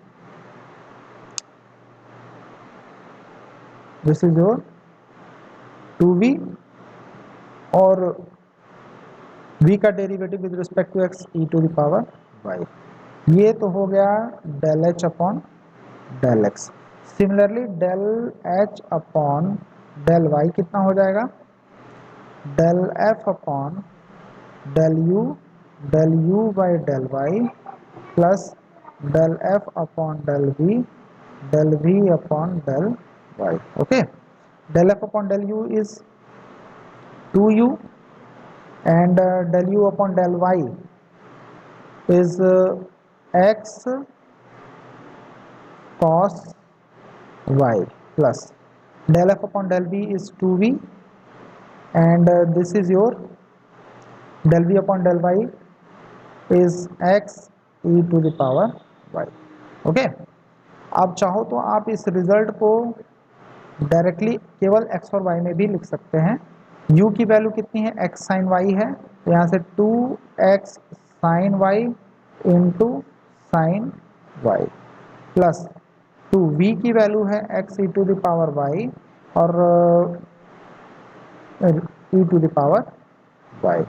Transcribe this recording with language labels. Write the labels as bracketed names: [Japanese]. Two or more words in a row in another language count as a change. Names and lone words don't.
[English] this is your 2v, [Hindi] और v का [English] derivative with respect to x e to the power y. [Hindi] ये तो हो गया [English] del h upon del x. similarly del h upon del y [Hindi] कितना हो जाएगा, [English] del f upon del u by del y, plus del f upon del v upon del y. ओके, del f अपॉन del u is 2u, and del u upon del y is x cos y, plus del f upon del v is 2v, and this is your del v upon del y is x e to the power y. [Hindi] ओके, आप चाहो तो आप इस रिजल्ट को डायरेक्टली केवल x और y में भी लिख सकते हैं. u की वैल्यू कितनी है, [English] x sine y [Hindi] है, तो यहाँ से [English] 2x sine y into sine y, [Hindi] प्लस 2v की वैल्यू है [English] x e to the power y [Hindi] और [English] e to the power y.